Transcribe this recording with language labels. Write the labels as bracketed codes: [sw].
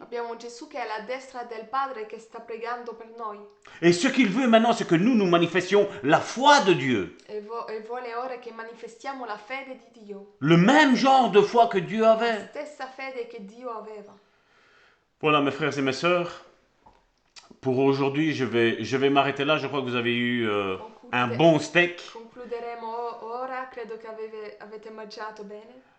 [it] Abbiamo un Gesù che è alla destra del Padre che sta pregando per noi. [fr] Et ce qu'il veut maintenant, c'est que nous manifestions la foi de Dieu. [it] E vuole ora che manifestiamo la fede di Dio. [fr] Le même genre de foi que Dieu [it] La [fr] avait. [it] stessa fede che Dio aveva. [fr] Voilà, mes frères et mes sœurs. Pour aujourd'hui, je vais m'arrêter là. Je crois que vous avez eu un bon steak. [it] Concluderemo ora, credo che avete mangiato bene.